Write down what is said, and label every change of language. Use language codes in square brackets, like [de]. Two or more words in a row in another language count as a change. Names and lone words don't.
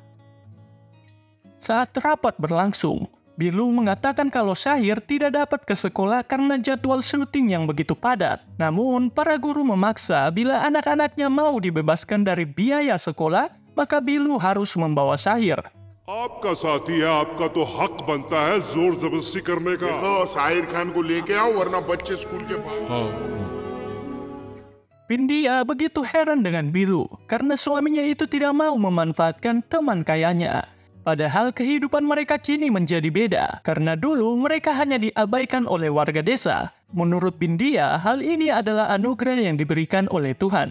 [id] Saat rapat berlangsung, Bilu mengatakan kalau Syahir tidak dapat ke sekolah karena jadwal syuting yang begitu padat. Namun, para guru memaksa bila anak-anaknya mau dibebaskan dari biaya sekolah, maka Bilu harus membawa Syahir. [hi] आपका साथी है, आपका तो हक बनता है जोर जबरदस्ती करने का। साहिर खान को लेके आओ वरना बच्चे स्कूल के पास। [id] Bindia begitu heran dengan Bilu karena suaminya itu tidak mau memanfaatkan teman kayanya. Padahal kehidupan mereka kini menjadi beda, karena dulu mereka hanya diabaikan oleh warga desa. Menurut Bindia, hal ini adalah anugerah yang diberikan oleh Tuhan.